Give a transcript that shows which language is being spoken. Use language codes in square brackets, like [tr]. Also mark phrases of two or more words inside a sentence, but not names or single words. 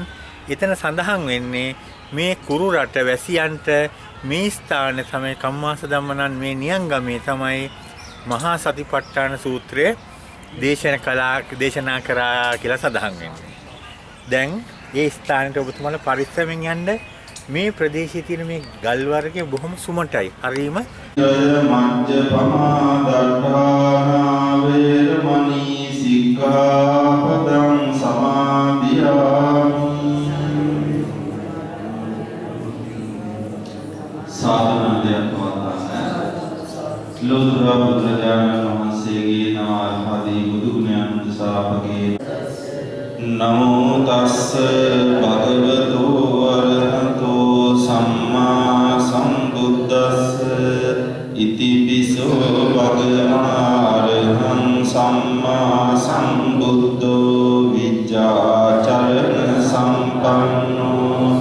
[si] එතන සඳහන් වෙන්නේ මේ කුරු රට වැසියන්ට මේ ස්ථානයේ තමයි කම්මාස ධම්ම නම් මේ නියංගමේ තමයි මහා සතිපට්ඨාන සූත්‍රයේ දේශනා කරා කියලා සඳහන් වෙන්නේ. දැන් ඒ ස්ථානයට ඔබතුමාලා පරිස්සමෙන් යන්න. මේ ප්‍රදේශයේ තියෙන මේ ගල් වර්ගය බොහොම සුමටයි. හරීම [pi] මජ්ජ පමාදට්ඨානා වේරමණී සික්ඛාපදං සමාදියාමි. [si] සාධනාදයක් පවත්වන්න. ලෝතුරා බුදුරජාණන් වහන්සේගේ නාමපදී බුදු ගුණයන් උදෙසාපගේ [pi] නමෝ තස්ස භගවතු වරහතෝ සම්මා සම්බුද්දස්ස ඉතිපිසෝ භගවාරහං සම්මා සම්බුද්ධෝ විජ්ජාචරණ සම්පන්නෝ